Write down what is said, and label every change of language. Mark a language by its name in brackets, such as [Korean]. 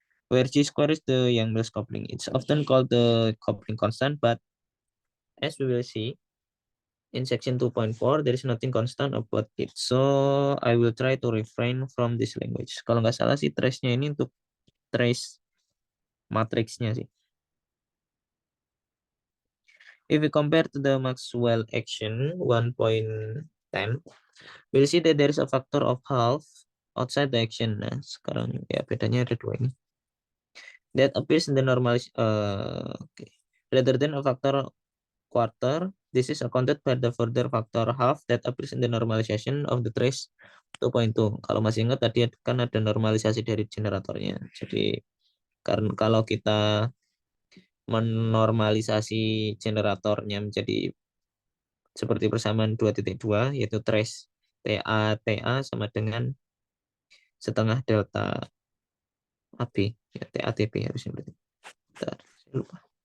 [English] Where g square is the Yang-Mills coupling. It's often called the coupling constant, but as we will see in section 2.4, there is nothing constant about it. So I will try to refrain from this language. [Indonesian] Kalau nggak salah sih trace-nya ini untuk trace matriksnya sih. [English] If we compare to the Maxwell action 1.10, we'll see that there is a factor of half outside the action. [Indonesian] Nah, sekarang ya bedanya ada dua ini. [English] That appears in the okay. Rather than a factor quarter, this is accounted by the further factor half that appears in the normalization of the trace 2.2. [Indonesian] Kalau masih ingat tadi kan ada normalisasi dari generatornya. Jadi karena kalau kita menormalisasi generatornya menjadi seperti persamaan 2.2 yaitu trace TA sama dengan setengah delta AB ya, TATB harusnya berarti. Bentar, saya lupa.